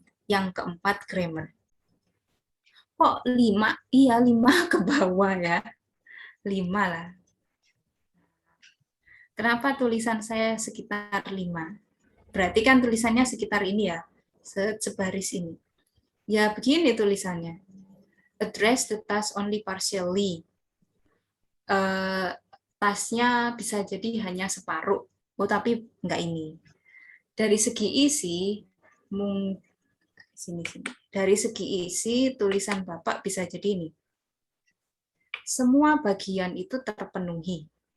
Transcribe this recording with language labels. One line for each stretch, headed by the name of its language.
Indonesian: Yang keempat grammar. Kok 5? Iya 5 ke bawah ya. 5 lah. Kenapa tulisan saya sekitar 5? Berarti kan tulisannya sekitar ini ya. Sebaris ini. Ya begini tulisannya.
English: Address the task only partially.
Indonesian: Tasnya bisa jadi hanya separuh. Oh, tapi enggak ini. Dari segi isi, sini. Dari segi isi, tulisan Bapak bisa jadi ini. Semua bagian itu terpenuhi.